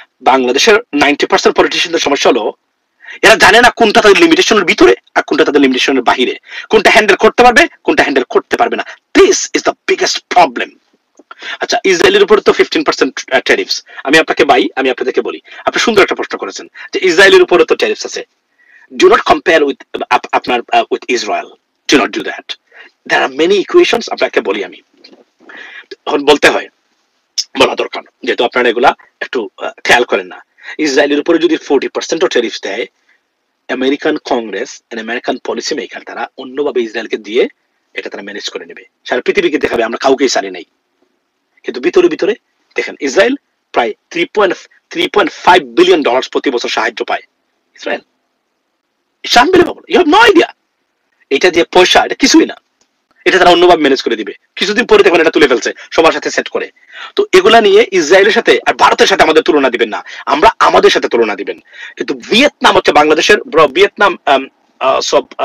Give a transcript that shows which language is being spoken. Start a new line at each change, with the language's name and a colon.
Bangla: বাংলাদেশের 90% পলিটিশিয়ানদের সমস্যা হলো এরা জানে না কোনটা তাদের লিমিটেশনের ভিতরে আর কোনটা তাদের লিমিটেশনের বাহিরে, কোনটা হ্যান্ডেল করতে পারবে কোনটা হ্যান্ডেল করতে পারবে না।
English: This is the biggest problem.
Bangla: আচ্ছা, ইসরায়েলের উপরে তো 15% ট্যারিফস। আমি আপনাদেরকে বলি, আপনি সুন্দর একটা প্রশ্ন করেছেন যে ইসরায়েলের উপরে তো ট্যারিফস আছে।
English: Do not compare with আপনার with Israel. Do not do that. There are many equations
Bangla: আপনাকে বলি, আমি বলতে হয়, বলা দরকার, যেহেতু আপনারা এগুলা একটু খেয়াল করেন না। ইসরায়েলের উপরে যদি 40% ট্যারিফস দেয়, American Congress and American policy maker তারা অন্যভাবে ইসরায়েলকে দিয়ে এটা তারা ম্যানেজ করে নেবে, সারা পৃথিবীকে দেখাবে আমরা কাউকেই ছাড়ি নাই। কিন্তু ভিতরে দেখেন ইসরায়েল প্রায় $3.5 বিলিয়ন প্রতি বছর সাহায্য পায়।
English: Israel, it's unbelievable. You have no idea.
Bangla: এটা যে পয়সা, এটা কিছুই না, এটা তারা অন্যভাবে ম্যানেজ করে দিবে। কিছুদিন পরে দেখবেন এটা তুলে ফেলছে সবার সাথে সেট করে। তো এগুলা নিয়ে ইসরায়েলের সাথে আর ভারতের সাথে আমাদের তুলনা দিবেন না, আমরা আমাদের সাথে তুলনা দিবেন। কিন্তু ভিয়েতনাম হচ্ছে বাংলাদেশের, ভিয়েতনাম সব